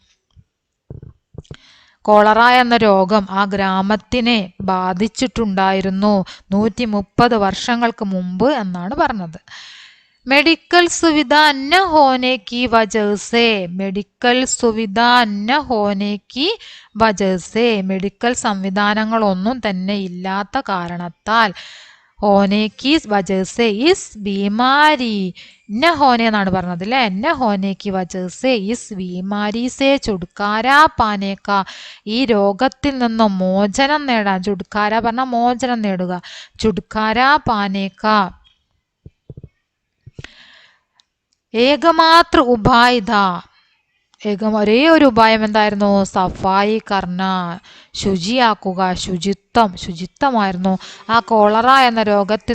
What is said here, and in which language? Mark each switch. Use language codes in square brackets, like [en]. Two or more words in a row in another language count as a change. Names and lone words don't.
[ml] കോളറ എന്ന രോഗം ആ ഗ്രാമത്തിനെ ബാധിച്ചിട്ടുണ്ടായിരുന്നു 130 വർഷങ്ങൾക്ക് മുമ്പ് എന്നാണ് പറഞ്ഞത് [hi] मेडिकल सुविधा न होने की वजह से [ml] മെഡിക്കൽ സംവിധാനങ്ങളൊന്നും തന്നെ ഇല്ലാത്ത കാരണത്താൽ [hi] होने की वजह से इस बीमारी न होने [ml] എന്നാണ് പറഞ്ഞത് അല്ലേ [hi] न होने की वजह से इस बीमारी से छुटकारा पाने का [ml] ഈ രോഗത്തിൽ നിന്നും മോചനം നേടാൻ ചുട്കാര പറഞ്ഞ മോചനം നേടുക [hi] छुटकारा पानेका एकमात्र उपाय था [ml] ഒരേ ഒരു ഉപായം എന്തായിരുന്നു [hi] सफ़ाई करना [ml] ശുചിയാക്കുക ശുചിത്വമായിരുന്നു ആ കോളറ എന്ന രോഗത്തിൽ